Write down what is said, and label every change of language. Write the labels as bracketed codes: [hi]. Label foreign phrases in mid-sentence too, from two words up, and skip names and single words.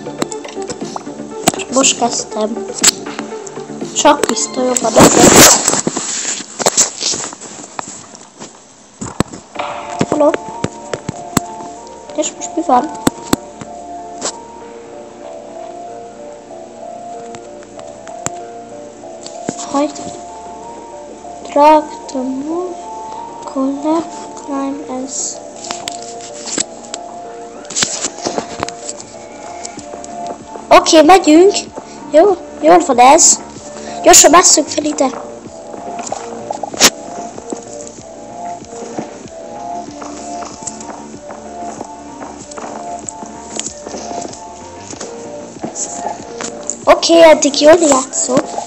[hu] Most kezdtem. Csak pisztolyom van. Hello? És most mi van? Hajt. [en] Drag to move. Collect. Climb as. [hu] Oké, megyünk. Jó, jól van ez. Gyorsan másszunk fel ide. Oké, eddig jól játszok.